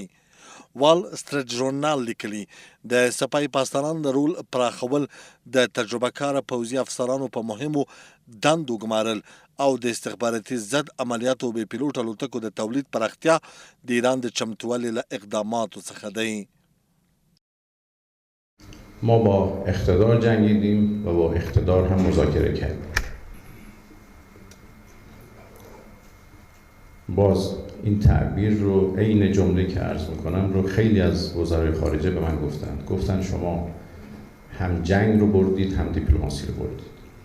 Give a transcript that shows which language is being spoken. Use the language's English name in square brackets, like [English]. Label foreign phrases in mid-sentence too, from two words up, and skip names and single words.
[Pashto] وال سټریټ ژورنال لیکلي د سپای پاسدارانو د رول پراخول د تجربه کاره پوځي افسرانو په مهمو دندو ګمارل او د استخباراتي ضد عملیاتو بې پیلوټ الوتکو د تولید پراختیا د ایران د چمتووالي له اقداماتو څخه دی. [Persian] ما با اقتدار جنگیدیم و با اقتدار هم مذاکره کردیم. باز این تعبیر رو عین جمله که عرض میکنم رو خیلی از وزرای خارجه به من گفتن شما هم جنگ رو بردید هم دیپلماسی رو بردید.